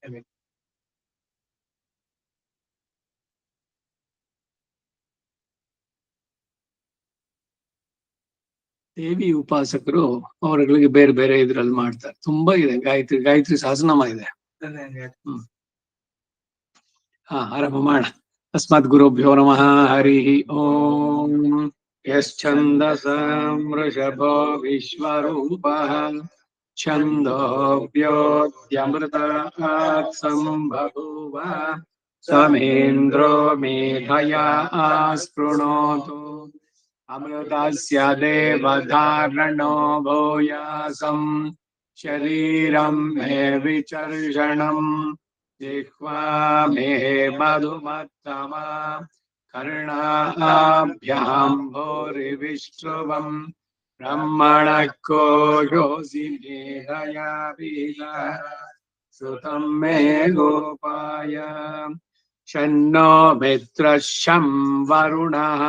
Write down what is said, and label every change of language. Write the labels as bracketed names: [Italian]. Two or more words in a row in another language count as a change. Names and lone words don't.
[Kannada] ದೇವಿ ಉಪಾಸಕರು ಅವರುಗಳಿಗೆ ಬೇರೆ ಬೇರೆ ಇದ್ರಲ್ಲಿ ಮಾಡ್ತಾರೆ, ತುಂಬಾ ಇದೆ. ಗಾಯತ್ರಿ ಸಹಸ್ರನಾಮ ಇದೆ. ಆರಂಭ ಮಾಡ. [Sanskrit] ತಸ್ಮಾತ್ ಗುರುಭ್ಯೋ ನಮಃ. ಹರಿ ಓಂ. ಯಶ್ಚಂದಸಾಂ ವೃಷಭೋ ವಿಶ್ವರೂಪಃ ಛಂದೋಭ್ಯೋದ್ಯಮೃತಾತ್ ಸಂಬಭೂವ ಸಮೇಂದ್ರೋ ಮೇಧಯಾ ಸ್ಪೃಣೋತು ಅಮೃತಸ್ಯ ದೇವಧಾರಣೋ ಭೂಯಾಸಂ ಶರೀರಂ ಮೇ ವಿಚರ್ಷಣಂ जिह्वा मे मधुमत्तमा कर्णाभ्यां भूरिविष्णुवम् ब्रह्मणः कोशोऽसि मेधया बीजः श्रुतं मे गोपाय शन्नो मित्रः शं वरुणः